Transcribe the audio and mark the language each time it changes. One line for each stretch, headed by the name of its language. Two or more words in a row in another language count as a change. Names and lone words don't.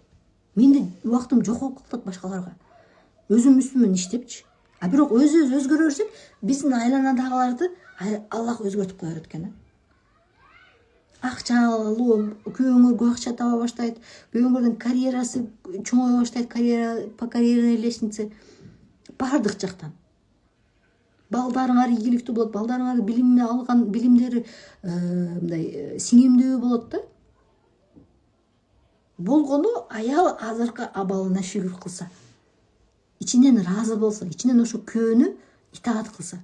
Kyrgyz: Менде убактым жок болуп калат башкаларга. Өзүм үстүмөн иштепчи. Бирок өзүбүз өзгөрө берсек, биздин айланадагыларды Аллах өзгөртүп кое берет экен. Акча алуу, күйөөңөргө акча таба баштайт, күйөөңөрдүн карьерасы чоңое баштайт,
Russian: по карьерной лестнице
Kyrgyz: баардык жактан. Балдарыңар ийгиликтүү болот, балдарыңар билимди алган, билимдери мындай сиңимдүү болот да. Болгону аял азыркы абалына шүгүр кылса, ичинен ыраазы болсо, ичинен ошо күйөөнү итаат кылса.